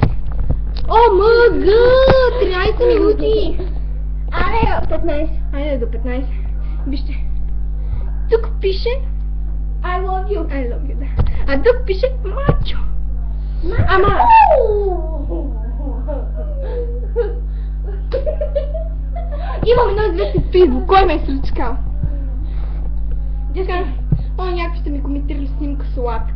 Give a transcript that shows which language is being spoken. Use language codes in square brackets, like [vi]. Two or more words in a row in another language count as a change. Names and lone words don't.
[bg] ОМГ! 13 минути! Аре, 15. Айде до 15. Вижте. Тук пише... [en] I love you. I love you, [bg] да. А тук пише мачо. Ама... Имам едно известно в Фейсбук. Кой ме е сръчкал? Дяка, някакви сте ми коментирали снимка сладка.